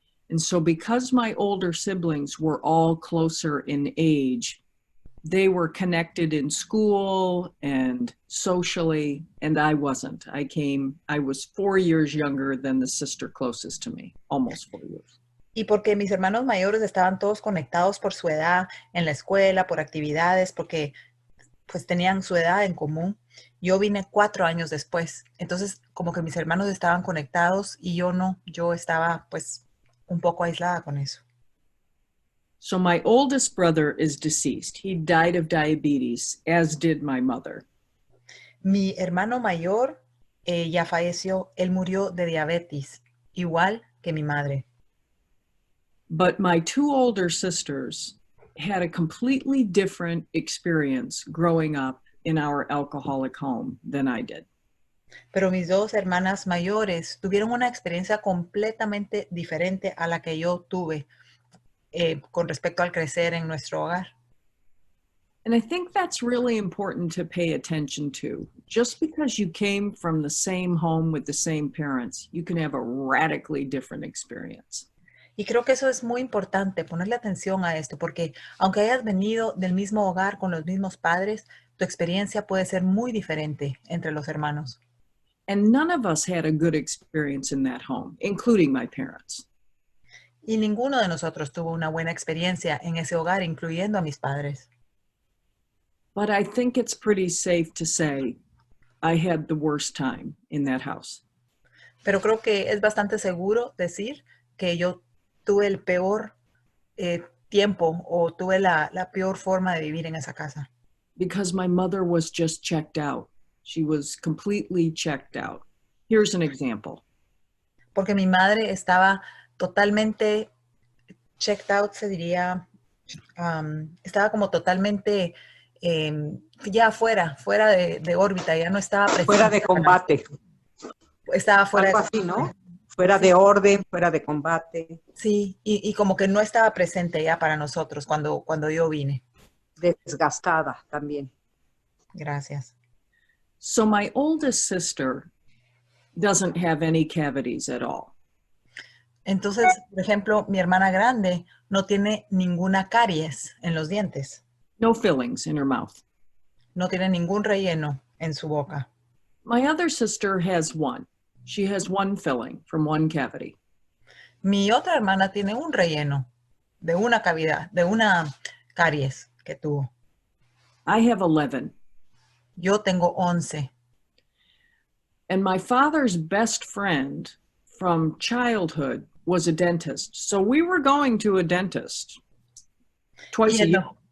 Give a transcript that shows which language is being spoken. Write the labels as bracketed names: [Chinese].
[English] And so because my older siblings were all closer in age, they were connected in school and socially, and I wasn't. I was 4 years younger than the sister closest to me, almost 4 years. [Spanish] Y porque mis hermanos mayores estaban todos conectados por su edad en la escuela, por actividades, porque pues tenían su edad en común. Yo vine 4 años después. Entonces, como que mis hermanos estaban conectados y yo no. Yo estaba pues un poco aislada con eso. [English] So my oldest brother is deceased. He died of diabetes, as did my mother. [Spanish] Mi hermano mayor ya falleció. Él murió de diabetes, igual que mi madre. [English] But my 2 older sisters had a completely different experience growing up in our alcoholic home than I did. [Spanish] Pero mis dos hermanas mayores tuvieron una experiencia completamente diferente a la que yo tuve con respecto al crecer en nuestro hogar. [English] And I think that's really important to pay attention to. Just because you came from the same home with the same parents, you can have a radically different experience. [Spanish] Y creo que eso es muy importante, ponerle atención a esto, porque aunque hayas venido del mismo hogar con los mismos padres, tu experiencia puede ser muy diferente entre los hermanos. [English] And none of us had a good experience in that home, including my parents. [Spanish] Y ninguno de nosotros tuvo una buena experiencia en ese hogar, incluyendo a mis padres. [English] But I think it's pretty safe to say I had the worst time in that house. [Spanish] Pero creo que es bastante seguro decir que yo tuve el peor tiempo o tuve la peor forma de vivir en esa casa. [English] Because my mother was just checked out. She was completely checked out. Here's an example. [Spanish] Porque mi madre estaba totalmente [English] checked out, [Spanish] se diría, estaba como totalmente ya fuera de órbita, ya no estaba presente. Fuera de combate. Estaba fuera Algo de así, ¿no? Fuera de orden, fuera de combate. Sí, y como que no estaba presente ya para nosotros cuando yo vine. Desgastada también. Gracias. [English] So my oldest sister doesn't have any cavities at all. [Spanish] Entonces, por ejemplo, mi hermana grande no tiene ninguna caries en los dientes. [English] No fillings in her mouth. [Spanish] No tiene ningún relleno en su boca. [English] My other sister has one. She has one filling from one cavity. [Spanish] Mi otra hermana tiene un relleno de una cavidad, de una caries que tuvo. [English] I have 11. [Spanish] Yo tengo 11. [English] And my father's best friend from childhood was a dentist. So we were going to a dentist twice a year.